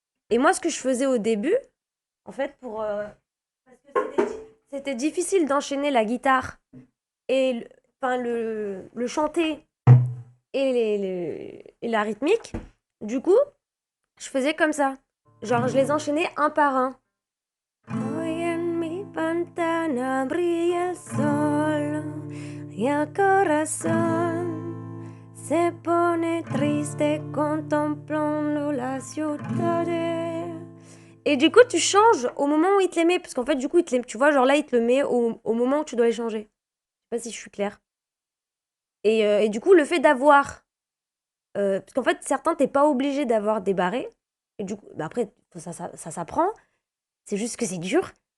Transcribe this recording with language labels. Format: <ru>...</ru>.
<fr>Et moi, ce que je faisais au début, en fait, parce que c'était difficile d'enchaîner la guitare et enfin, le chanter et, et la rythmique. Du coup, je faisais comme ça. Genre, je les enchaînais un par un.</fr> <es>Hoy en mi ventana brilla el sol y el corazón se pone triste contemplando la ciudad.</es> <fr>Et du coup, tu changes au moment où il te les met. Parce qu'en fait, du coup, tu vois, genre là, il te le met au moment où tu dois les changer. Je sais pas si je suis claire. Et du coup, le fait d'avoir. Parce qu'en fait, certains, t'es pas obligé d'avoir des barrés. Et du coup, bah après, ça s'apprend. C'est juste que c'est dur.</fr>